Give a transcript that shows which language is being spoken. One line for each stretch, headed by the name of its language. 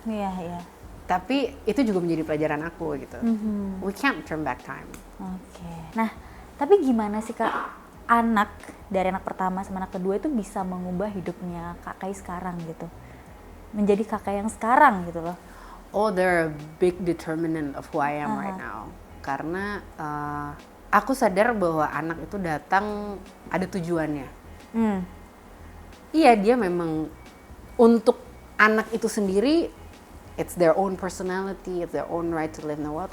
Indonesian: Iya. tapi itu juga menjadi pelajaran aku gitu.
English: We can't turn back time.
Indonesian: Oke. Nah, tapi gimana sih Kak, anak dari anak pertama sama anak kedua itu bisa mengubah hidupnya Kak Kai sekarang gitu, menjadi kakak yang sekarang gitu loh?
English: Oh, they're a big determinant of who I am right now.
Indonesian: Karena aku sadar bahwa anak itu datang ada tujuannya. Iya, dia memang untuk anak itu sendiri
English: it's their own personality, it's their own right to live in the world.